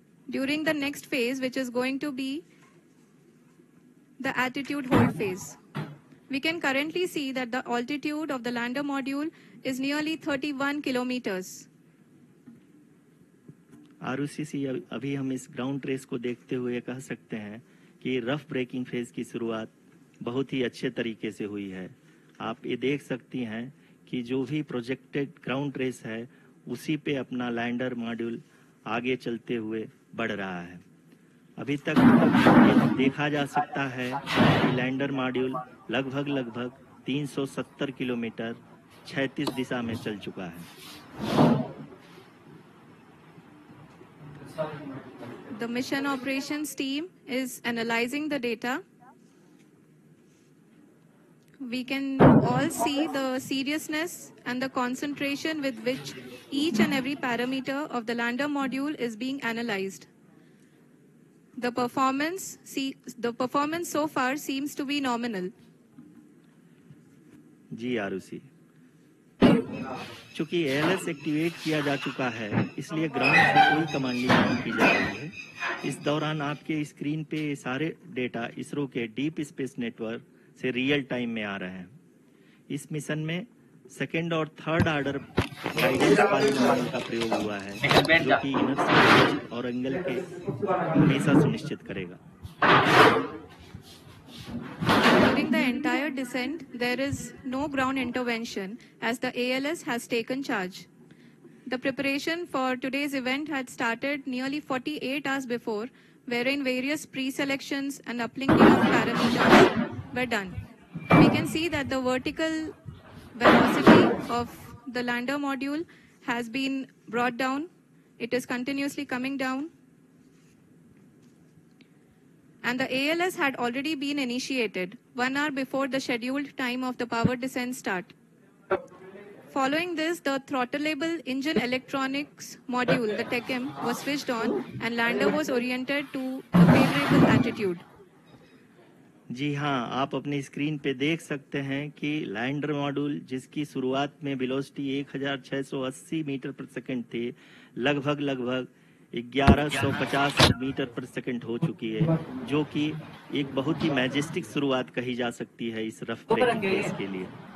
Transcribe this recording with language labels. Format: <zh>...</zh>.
<en>During the next phase, which is going to be the attitude hold phase. We can currently see that the altitude of the lander module is nearly 31 kilometers.</en> <hi>Arushi, अभी हम इस ground trace को देखते हुए कह सकते हैं कि रफ ब्रेकिंग फेज की शुरुआत बहुत ही अच्छे तरीके से हुई है। आप ये देख सकती हैं कि जो भी प्रोजेक्टेड ग्राउंड ट्रेस है उसी पे अपना लैंडर मॉड्यूल आगे चलते हुए बढ़ रहा है। अभी तक ये देखा जा सकता है कि लैंडर मॉड्यूल लगभग 370 किलोमीटर 36 दिशा में चल चुका है।</hi> <en>The mission operations team is analyzing the data. We can all see the seriousness and the concentration with which each and every parameter of the lander module is being analyzed. The performance so far seems to be nominal.</en> <hi>जी आरुषि, चूंकि ALS activate किया जा चुका है इसलिए ground से कोई commanding नहीं की जा रही है। इस दौरान आपके स्क्रीन पे सारे डेटा इसरो के डीप स्पेस नेटवर्क से रियल टाइम में आ रहे हैं। इस मिशन में सेकेंड और थर्ड ऑर्डर गाइडेंस पॉलिनोमियल का प्रयोग हुआ है जो कि इनर्शिया और एंगल के हमेशा सुनिश्चित करेगा।</hi> <en>During the entire descent, there is no ground intervention as the ALS has taken charge. The preparation for today's event had started nearly 48 hours before, wherein various pre-selections and uplinking of parameters were done. We can see that the vertical velocity of the lander module has been brought down. It is continuously coming down. And the ALS had already been initiated 1 hour before the scheduled time of the power descent start. Following this, the throttleable engine electronics module, the TECM, was switched on and lander was oriented to a favorable attitude.</en> <hi>जी हाँ, आप अपनी screen पे देख सकते हैं कि lander module जिसकी शुरुआत में वेलोसिटी 1680 मीटर पर सेकंड थी, लगभग 1150 मीटर पर सेकंड हो चुकी है, जो कि एक बहुत ही</hi> <en>majestic</en> <hi>शुरुआत कही जा सकती है इस रफ ब्रेकिंग फेज के लिए।</hi>